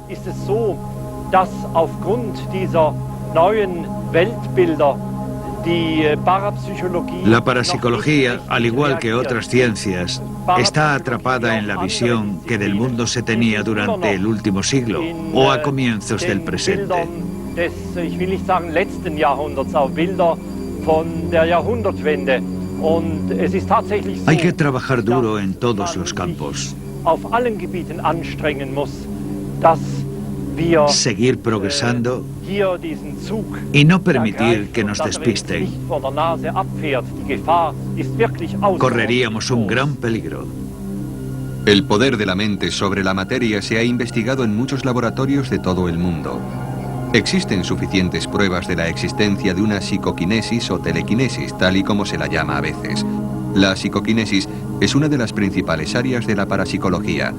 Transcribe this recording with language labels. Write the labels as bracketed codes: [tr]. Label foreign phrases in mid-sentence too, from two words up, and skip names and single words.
[es] La parapsicología, al igual que otras ciencias, está atrapada en la visión que del mundo se tenía durante el último siglo o a comienzos del presente. [de] Ich will nicht sagen letzten Jahrhunderts, auf Bilder von der Jahrhundertwende. Und es ist tatsächlich so, [es] hay que trabajar duro en todos los campos. [de] Auf allen Gebieten anstrengen muss, dass wir [es] seguir progresando [de] hier diesen Zug [es] y no permitir que nos despisten. [de] Von der Nase abfährt. Die Gefahr ist wirklich [es] correríamos un gran peligro. El poder de la mente sobre la materia se ha investigado en muchos laboratorios de todo el mundo. Existen suficientes pruebas de la existencia de una psicoquinesis o telequinesis, tal y como se la llama a veces. La psicoquinesis es una de las principales áreas de la parapsicología.